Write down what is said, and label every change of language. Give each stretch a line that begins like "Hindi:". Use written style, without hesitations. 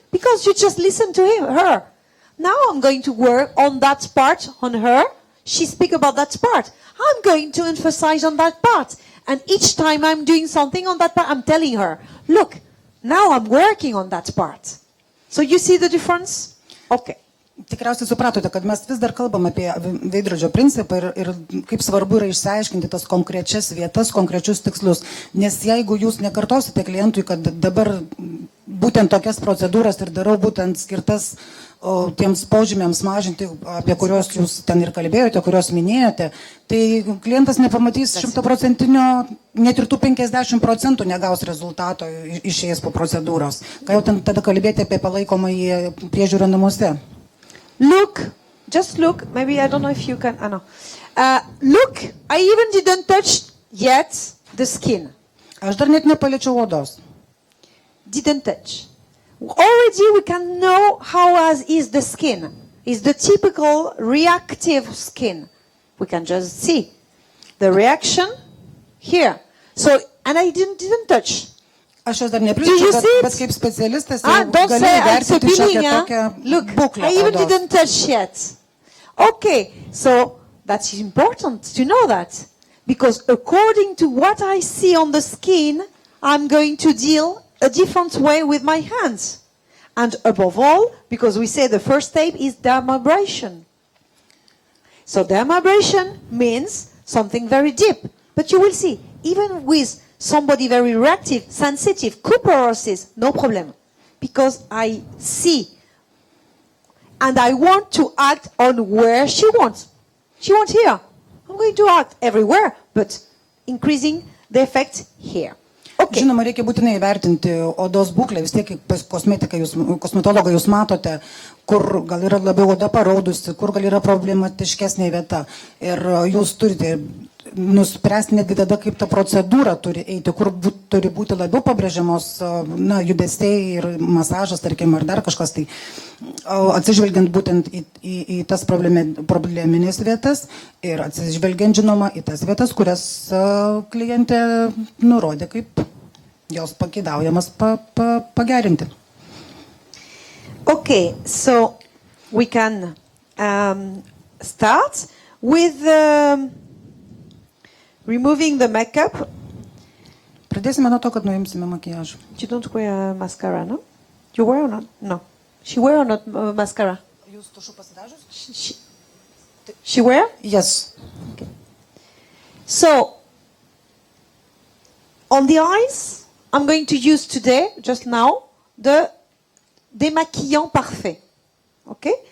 English: Because you just listen to her. Now I'm going to work on that part, on her. She speak about that part. I'm going to emphasize on that part. And each time I'm doing something on that part, I'm telling her, look, now I'm working on that part. So you see the difference? Okay.
Lithuanian: Tikriausiai supratote, kad mes vis dar kalbam apie veidrodžio principą ir kaip svarbu yra išsiaiškinti tas konkrečias vietas, konkrečius tikslus. Nes jeigu jūs nekartosite klientui, kad dabar būtent tokias procedūras ir darau būtent skirtas tiems požymiams mažinti, apie kurios jūs ten ir kalbėjote, kurios minėjote, tai klientas nepamatys 100%, net ir tų 50% negaus rezultato išėjęs po procedūros. Ką jau ten tada kalbėti apie palaikomąjį priežiūrą namuose?
English: Look, just look. Maybe I don't know if you can. I know. Look, I even didn't touch yet the skin.
Lithuanian: Aš dar net nepaliečiau odos.
English: Didn't touch. Already we can know how is the skin. Is the typical reactive skin. We can just see the reaction here. So, and I didn't touch.
Lithuanian: Aš jos dar nepričiau, bet kaip specialistas galiu vertinti šiokią tokią būklę.
English: I even didn't touch yet. Okay, so that's important to know that. Because according to what I see on the skin, I'm going to deal a different way with my hands. And above all, because we say the first step is dermabrasion. So dermabrasion means something very deep. But you will see, even with somebody very reactive, sensitive, cuperosis, no problem. Because I see. And I want to act on where she wants. She wants here. I'm going to act everywhere, but increasing the effect here. Okay.
Lithuanian: Žinoma, reikia būtinai vertinti odos būklę, vis tiek pas kosmetologai jūs matote, kur gal yra labiau oda paraudusi, kur gal yra problematiškesnė vieta. Ir jūs turite nuspręsti netgi tada, kaip ta procedūra turi eiti, kur turi būti labiau pabrėžiamos judesiai ir masažas, tarkim, ar dar kažkas. Tai atsižvelgiant būtent į tas probleminės vietas ir atsižvelgiant, žinoma, į tas vietas, kurias klientė nurodė, kaip jos pageidaujamas pagerinti.
English: Okay, so we can start with removing the makeup.
Lithuanian: Pradėsime nuo to, kad nuimsime makiažą.
English: You don't wear mascara, no? You wear or not? No. She wear or not mascara?
Lithuanian: Jūs tušu pasidažus?
English: She wear? Yes. Okay. So, on the eyes, I'm going to use today, just now, the démaquillant parfait. Okay?